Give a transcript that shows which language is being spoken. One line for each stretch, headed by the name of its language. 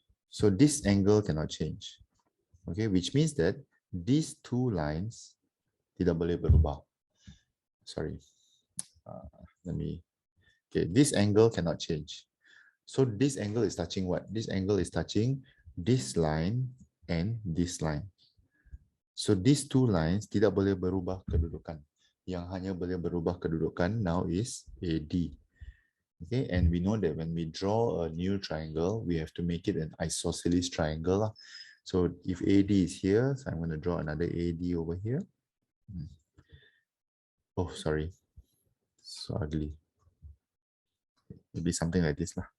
English: So this angle cannot change. Okay, which means that these two lines
Malay: tidak boleh berubah.
English: Sorry. Okay, this angle cannot change. So this angle is touching what? This angle is touching this line and this line. So these two lines
Malay: tidak boleh berubah kedudukan. Yang hanya boleh berubah kedudukan
English: now is AD. Okay, and we know that when we draw a new triangle, we have to make it an isosceles triangle. So if AD is here, so I'm going to draw another AD over here. Oh, sorry. So ugly. Maybe something like this.